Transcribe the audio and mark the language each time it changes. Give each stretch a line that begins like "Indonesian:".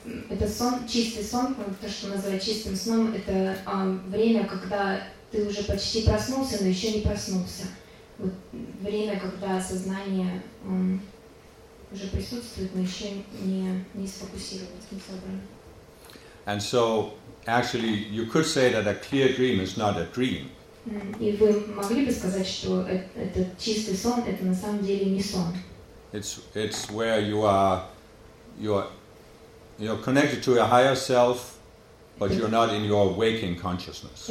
Russian: Это сон, чистый сон, то, что называют чистым сном, это время, когда ты уже почти проснулся, но еще не проснулся. Вот время, когда сознание уже присутствует, но еще не сфокусировалось, не собрано.
English: And so, actually, you could say that a clear dream is not a dream.
Russian: И вы могли бы сказать, что этот чистый сон, это на самом деле не сон.
English: It's where you are. You're connected to your higher self, but you're not in your waking consciousness.